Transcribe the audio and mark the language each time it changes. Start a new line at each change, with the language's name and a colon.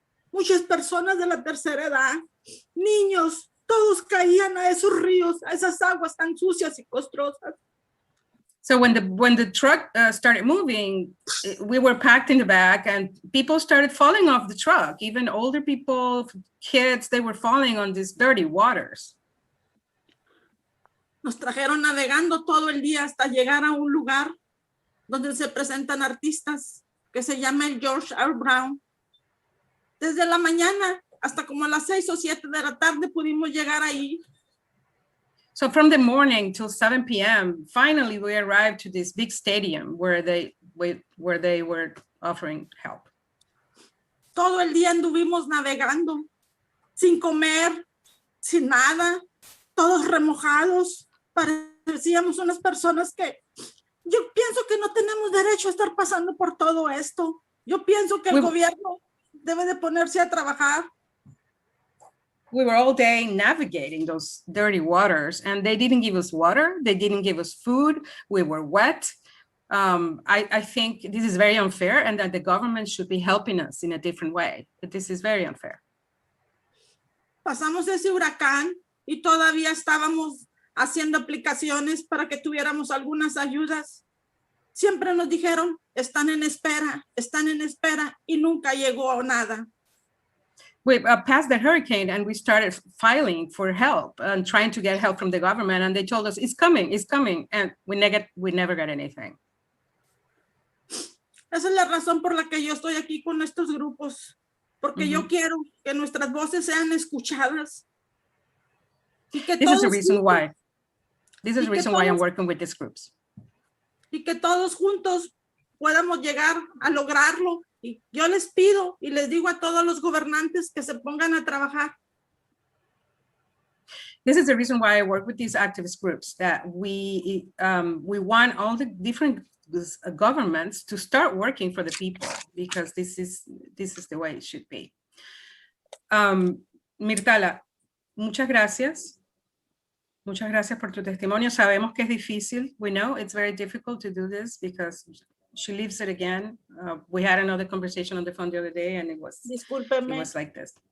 Spanish: Muchas personas de la tercera edad, niños, todos caían a esos ríos, a esas aguas tan sucias y costrosas.
English: So when the truck started moving, we were packed in the back, and people started falling off the truck. Even older people, kids, they were falling on these dirty waters.
Spanish: Nos trajeron navegando todo el día hasta llegar a un lugar donde se presentan artistas. que se llama el George R. Brown. Desde la mañana hasta como las 6 o 7 de la tarde pudimos llegar ahí.
English: So from the morning till 7 p.m., finally we arrived to this big stadium where they were offering help.
Spanish: Todo el día anduvimos navegando, sin comer, sin nada, todos remojados. Parecíamos unas personas que yo pienso que no tenemos derecho a estar pasando por todo esto. Yo pienso que el gobierno debe de ponerse a trabajar.
English: We were all day navigating those dirty waters, and they didn't give us water. They didn't give us food. We were wet. I think this is very unfair, and that the government should be helping us in a different way. But this is very unfair.
Spanish: Pasamos ese huracán y todavía estábamos haciendo aplicaciones para que tuviéramos algunas ayudas. Siempre nos dijeron, están en espera, y nunca llegó nada.
English: We passed the hurricane and we started filing for help and trying to get help from the government, and they told us it's coming, and we never got anything.
Spanish: Esa es la razón por la que yo estoy aquí con estos grupos, porque yo quiero que nuestras voces sean escuchadas. Y que
English: This is the reason why. This is the reason why I'm working with these groups.
Spanish: Y que todos juntos podamos llegar a lograrlo. Y yo les pido y les digo a todos los gobernantes que se pongan a trabajar.
English: This is the reason why I work with these activist groups, that we want all the different governments to start working for the people, because this is the way it should be.
Spanish: Mirtala, muchas gracias. Muchas gracias por tu testimonio. Sabemos que es difícil.
English: We know it's very difficult to do this because she lives it again. We had another conversation on the phone the other day, and it was like this.